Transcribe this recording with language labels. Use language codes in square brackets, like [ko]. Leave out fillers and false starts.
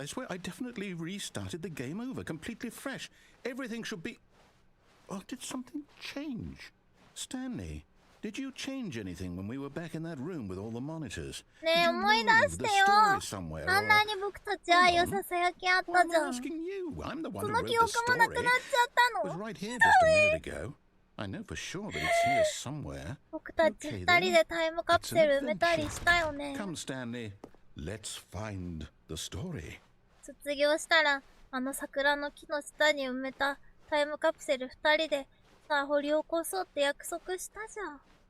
[en] I swear I definitely restarted the game over, completely fresh. Everything should be... Oh, did something change? Stanley, did you change anything when we were back in that room with all the monitors? [ja] ねえ、思い出してよ。あんなに僕たち愛をささやき合ったじゃん。その記憶もなくなっちゃったの。 [en] Was right here just a minute ago. I know for sure that it's here somewhere. [ja] 僕たち二人でタイムカプセル埋めたりしたよね。 [en] Come, Stanley. Let's find the story. [ja] 卒業したら、あの桜の木の下に埋めたタイムカプセル二人で、さあ掘り起こそうって約束したじゃん。